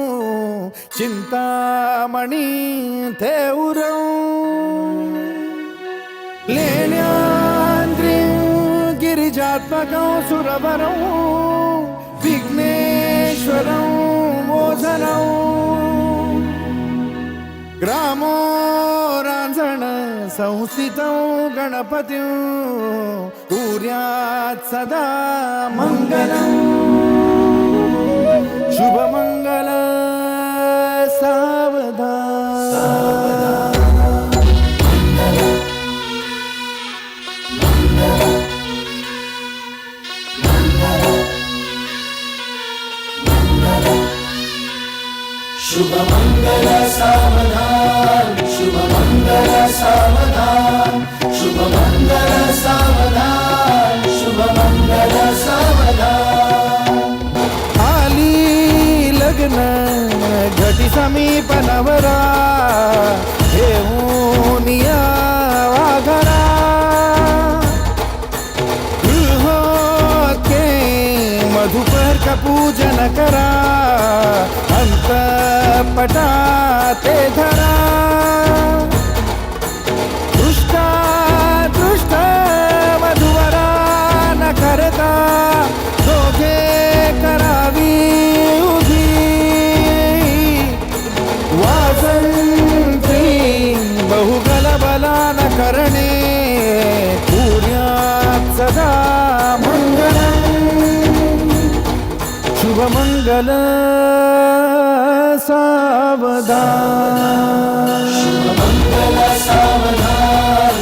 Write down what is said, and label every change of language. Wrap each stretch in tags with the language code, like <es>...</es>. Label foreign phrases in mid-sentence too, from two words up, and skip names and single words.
<sa>चिन्तामणि थेउरं लेण्याद्रिं गिरिजात्मकं सुरवरं विघ्नेश्वरं मोचनं ग्रामो रांझण संस्थितं गणपतिं कुर्यात् सदा मङ्गलम्</sa> <mr>शुभमङ्गल सावधान शुभ मंगल सावधान शुभ मंगल सावधान शुभ मंगल सावधान शुभ मंगल सावधान आली लग्न घटी समीप नवरा घेऊन यावा घरा गृहोत्के मधुपर का पूजन करा अंतपटा ते धरा दृष्टा दृष्ट मधुवरा न करता दोघे करावी उभी वासंती बहुगलबला न करणे</mr> <sa>कुर्यात् सदा मंगलम्</sa> <mr>शुभमंगल सावधान शुभ मंगल सावधान</mr>